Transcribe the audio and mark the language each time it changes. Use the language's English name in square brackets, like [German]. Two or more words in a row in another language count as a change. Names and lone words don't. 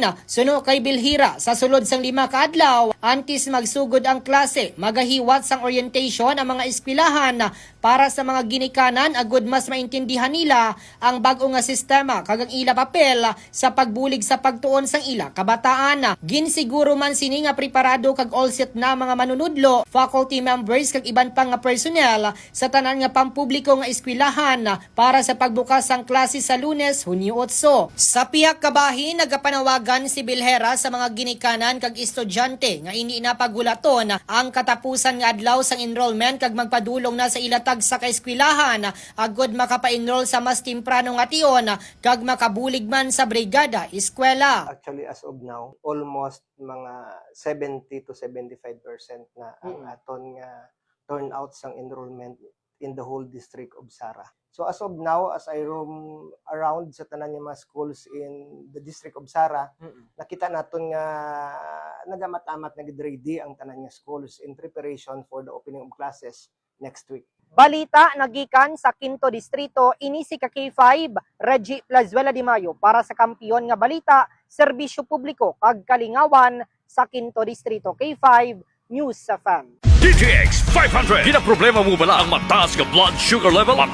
[Hiligaynon] Suno kay Bilhira, sa sulod sang 5 ka adlaw antes magsugod ang klase, magahiwat sang orientation ang mga eskwelahan para sa mga ginikanan agud mas maintindihan nila ang bag-o nga sistema kag ang ila papel sa pagbulig sa pagtuon sang ila kabataan. Ginsiguro man sini nga preparado kag [English] all set [Hiligaynon] na mga manunudlo, [English] faculty members [Hiligaynon] kag iban pang nga personnel sa tanan nga pampubliko nga eskwelahan para sa pagbukas sang klase sa Lunes, Hunyo 8. Sa pihak kabahin, nagapanawagan si Bilhera sa mga ginikanan kag estudyante nga ini na pagulaton ang katapusan nga adlaw sang enrollment kag magpadulong na sa ilatag sa kaeskwelahan agud makapa-enroll sa mas temprano nga tion kag makabulig man sa brigada eskwela. [English] Actually, as of now, almost mga 70 to 75% [Hiligaynon] na ang aton nga [English] turnout sang enrollment in the whole district of Sara. So as of now, as I roam around [Hiligaynon] sa tanan nga mga [English] schools in the district of Sara, [Hiligaynon] nakita naton nga nagamatamat nag-ready ang tanan nga [English] schools in preparation for the opening of classes next week. [Hiligaynon] Balita nagikan sa Quinto Distrito, ini si K5 Reggie Plazuela de Mayo para sa kampiyon nga balita, serbisyo publiko kag kalingawan sa Quinto Distrito. K5 News FM. DTX 500. Ginaproblema mo bala ang mataas nga blood sugar level?